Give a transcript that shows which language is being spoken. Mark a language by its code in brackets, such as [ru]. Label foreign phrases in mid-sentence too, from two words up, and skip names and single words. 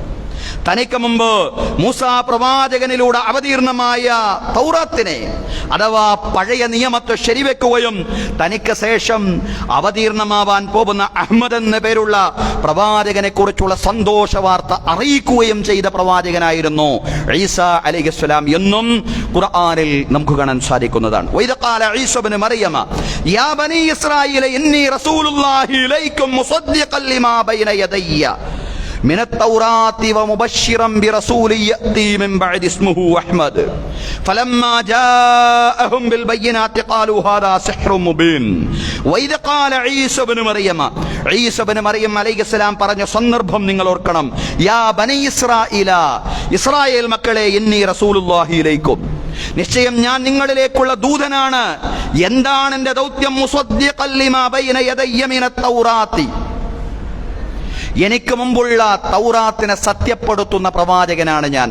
[ml] തനിക്ക് മുമ്പ് മൂസാ പ്രവാചകനിലൂടെ അവതീർണമായ തൗറാത്തിനെ അഥവാ പഴയ നിയമത്തെ ശരിവെക്കുകയും തനിക്ക് ശേഷം അവതീർണമാവാൻ പോകുന്ന അഹ്മദ് എന്ന പേരുള്ള പ്രവാചകനെ കുറിച്ചുള്ള സന്തോഷ വാർത്ത അറിയിക്കുകയും ചെയ്ത പ്രവാചകനായിരുന്നു ഈസാ അലൈഹിസ്സലാം എന്നും ഖുർആനിൽ നമുക്ക് കാണാൻ സാധിക്കുന്നതാണ്. [ar] وإذ قال عيسى ابن مريم يا بني إسرائيل إني رسول الله إليكم مصدقا لما بين يدي من التوراة ومبشرا برسول يأتي من بعد اسمه أحمد فلما جاءهم بالبينات قالوا هذا سحر مبين وإذ قال عيسى بن مريم [ml] ഈസ ഇബ്നു മറിയം അലൈഹിസ്സലാം പറഞ്ഞ സന്ദർഭം നിങ്ങൾ ഓർക്കണം. [ar] يا بني إسرائيل, [ml] ഇസ്രായേൽ മക്കളെ, [ar] إني رسول الله إليكم, [ml] നിശ്ചയം ഞാൻ നിങ്ങളിലേക്കുള്ള ദൂതനാണ്. എന്താണ് എന്റെ ദൗത്യം? [ar] مصدقا لما بين يدي من التوراة, [ml] എനിക്ക് മുമ്പുള്ള തൗറാത്തിനെ സത്യപ്പെടുത്തുന്ന പ്രവാചകനാണ് ഞാൻ.